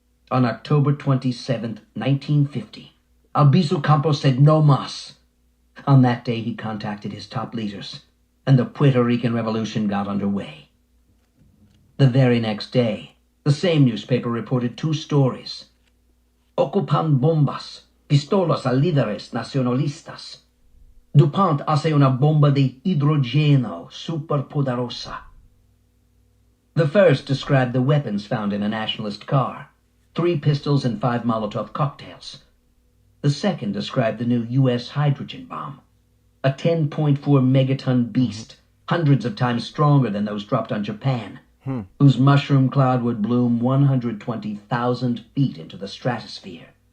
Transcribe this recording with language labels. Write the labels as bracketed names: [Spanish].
[English] On October 27th, 1950, Albizu Campos said [Spanish] no mas. [English] On that day he contacted his top leaders, and the Puerto Rican Revolution got underway. The very next day, the same newspaper reported 2 stories. [Spanish] Ocupan bombas, pistolas a líderes nacionalistas. DuPont hace una bomba de hidrogeno superpoderosa. [English] The first described the weapons found in a nationalist car, 3 pistols and 5 Molotov cocktails. The second described the new U.S. hydrogen bomb, a 10.4 megaton beast, hundreds of times stronger than those dropped on Japan, whose mushroom cloud would bloom 120,000 feet into the stratosphere.